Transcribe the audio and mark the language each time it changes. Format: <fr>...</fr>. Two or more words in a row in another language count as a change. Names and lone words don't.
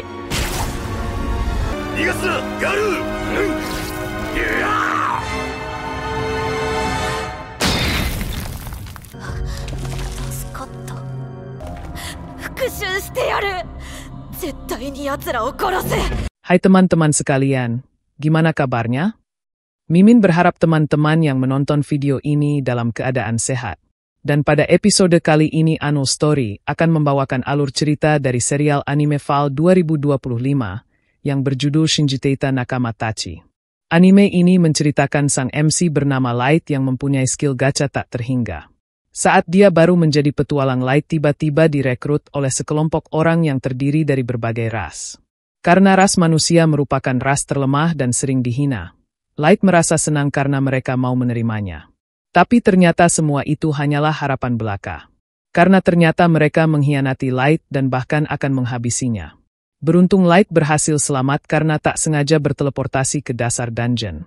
<ja>逃がすな、ガルー。助かった。復讐してやる。絶対に奴らを殺せ。</ja> <id>Hai teman-teman sekalian, gimana kabarnya? Mimin berharap teman-teman yang menonton video ini dalam keadaan sehat. Dan pada episode kali ini Ano Story akan membawakan alur cerita dari serial anime Fall 2025 yang berjudul Shinji Teita Nakama Tachi. Anime ini menceritakan sang MC bernama Light yang mempunyai skill gacha tak terhingga. Saat dia baru menjadi petualang, Light tiba-tiba direkrut oleh sekelompok orang yang terdiri dari berbagai ras. Karena ras manusia merupakan ras terlemah dan sering dihina, Light merasa senang karena mereka mau menerimanya. Tapi ternyata semua itu hanyalah harapan belaka. Karena ternyata mereka mengkhianati Light dan bahkan akan menghabisinya. Beruntung Light berhasil selamat karena tak sengaja berteleportasi ke dasar dungeon.</id>